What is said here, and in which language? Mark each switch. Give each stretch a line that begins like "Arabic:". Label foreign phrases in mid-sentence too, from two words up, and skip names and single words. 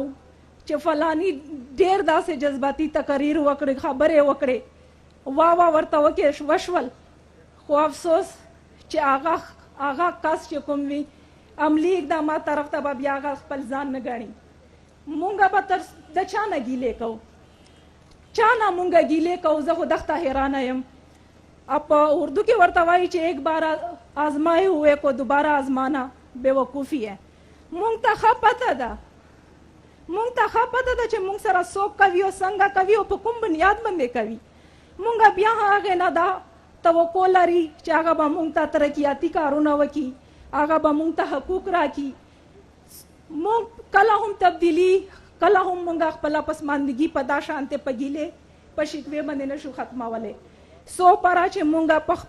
Pashto: چې فلانی ډېر داسې جذباتي تقاریر وکړي خبرې وکړي وا ورته وکړې وشول خو افسوس چې هغه کس چې کوم وي عملی اقدامات طرف ته به بیا هغه خپل ځان نه ګڼي مونږه به تر د چا نه ګیلې کوو چا نه مونږه ګیلې کوو زه خو دغه ته حیرانه یم اب اردو کې ورته وایي چې
Urdu: ایک بار آزمائے ہوئے کو دوبارہ آزمانا بے وقوفی ہے
Pashto: مونږ ته ښه پته ده چې مونږ سره څوک کوي او څنګه کوي او په کوم بنیاد باندې کوي مونږ بیا هغې نه دا توقع لري چې هغه به مونږ ته ترقیاتي کارونه وکړي هغه به مونږ ته حقوق راکړي مونږ کله هم تبدیلي کله هم مونږ خپله پسماندګي په دا شانتې په ګیلې په شکوې باندې نشو ختمولی سو پره چې مونږه